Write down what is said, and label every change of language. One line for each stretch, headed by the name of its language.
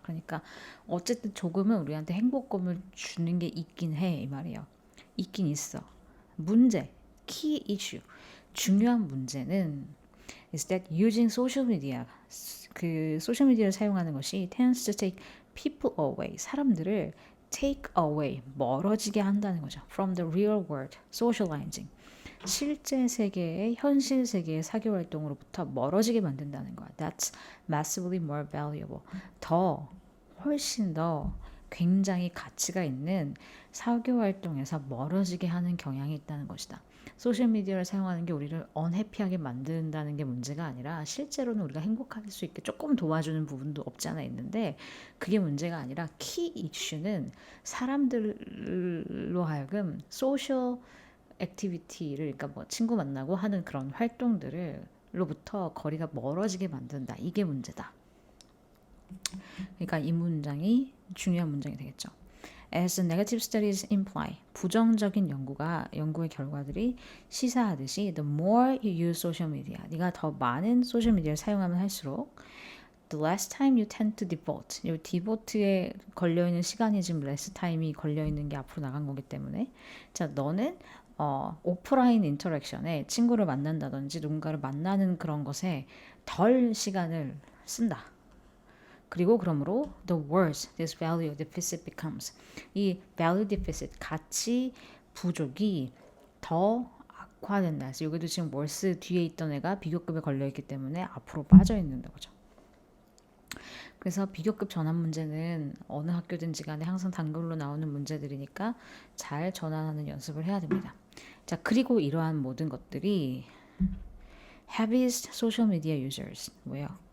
Korean: 그러니까 어쨌든 조금은 우리한테 행복감을 주는 게 있긴 해, 이 말이에요. 있긴 있어. 문제,
English: key issue,
Korean: 중요한 문제는
English: is that using social media,
Korean: 그 소셜 미디어를 사용하는 것이
English: tends to take people away,
Korean: 사람들을
English: take away,
Korean: 멀어지게 한다는 거죠.
English: From the real world, socializing.
Korean: 실제 세계의, 현실 세계의 사교 활동으로부터 멀어지게 만든다는 거야.
English: That's massively more valuable.
Korean: 훨씬 더 굉장히 가치가 있는 사교 활동에서 멀어지게 하는 경향이 있다는 것이다. 소셜미디어를 사용하는 게 우리를 언해피하게 만든다는 게 문제가 아니라, 실제로는 우리가 행복할 수 있게 조금 도와주는 부분도 없지 않아 있는데, 그게 문제가 아니라 키 이슈는 사람들로 하여금 소셜 액티비티를, 그러니까 뭐 친구 만나고 하는 그런 활동들을 로부터 거리가 멀어지게 만든다. 이게 문제다. 그러니까 이 문장이 중요한 문장이 되겠죠.
English: As the negative studies imply,
Korean: 부정적인 연구의 결과들이 시사하듯이
English: the more you use social media,
Korean: 네가 더 많은 소셜 미디어를 사용하면 할수록
English: the less time you tend to devote,
Korean: 이 devote에 걸려있는 시간이 지금
English: less time
Korean: 이 걸려있는 게 앞으로 나간 거기 때문에, 자, 너는 오프라인 인터랙션에 친구를 만난다든지 누군가를 만나는 그런 것에 덜 시간을 쓴다. 그리고 그러므로
English: the worse this value deficit becomes, 이 value deficit,
Korean: 가치 부족이 더 악화된다. 그래서 여기도 지금 worse 뒤에 있던 애가 비교급에 걸려있기 때문에 앞으로 빠져있는 거죠. 그래서 비교급 전환 문제는 어느 학교든지 간에 항상 단글로 나오는 문제들이니까 잘 전환하는 연습을 해야 됩니다. 자, 그리고 이러한 모든 것들이
English: heaviest social media users,
Korean: 뭐예요?